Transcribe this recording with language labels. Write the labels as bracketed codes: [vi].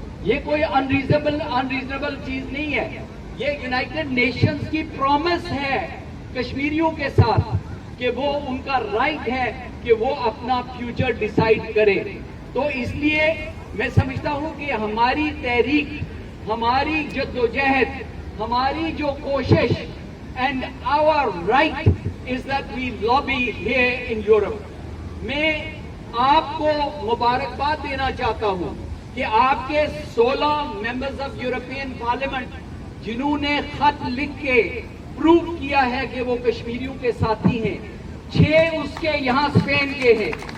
[ur] یہ کوئی انریزنیبل چیز نہیں ہے. یہ یونائٹڈ نیشنز کی پرومس ہے کشمیریوں کے ساتھ کہ وہ ان کا رائٹ ہے کہ وہ اپنا فیوچر ڈیسائیڈ کریں. تو اس لیے میں سمجھتا ہوں کہ ہماری تحریک، ہماری جدوجہد، ہماری جو کوشش [en] And our right is that we lobby here in Europe. [ur] میں آپ کو مبارکباد دینا چاہتا ہوں کہ آپ کے 16 ممبرز آف یورپین پارلیمنٹ جنہوں نے خط لکھ کے پروو کیا ہے کہ وہ کشمیریوں کے ساتھی ہیں، 6 اس کے یہاں اسپین کے ہیں،